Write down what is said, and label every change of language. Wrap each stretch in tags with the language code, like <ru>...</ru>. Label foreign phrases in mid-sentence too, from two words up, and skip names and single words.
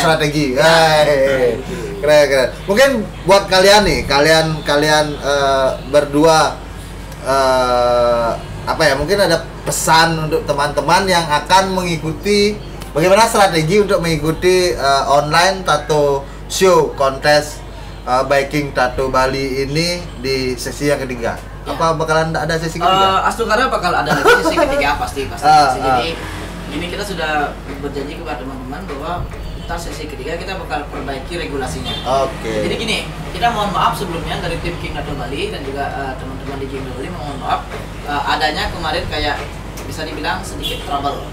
<id>strategi. Keren. Mungkin buat kalian nih, kalian berdua apa ya? Mungkin ada pesan untuk teman-teman yang akan mengikuti bagaimana strategi untuk mengikuti</id> <en>online tattoo show</en> <id>kontes Biking Tattoo Bali ini di sesi yang ketiga. Ya. Apa bakalan ada sesi ketiga? Astukara bakal ada lagi sesi ketiga pasti. Jadi ini kita sudah berjanji kepada teman-teman bahwa ntar sesi ketiga kita bakal perbaiki regulasinya. Oke. Jadi gini, kita mohon maaf sebelumnya dari tim King Tattoo Bali dan juga teman-teman di King Tattoo Bali mohon maaf adanya kemarin kayak bisa dibilang sedikit trouble.</id>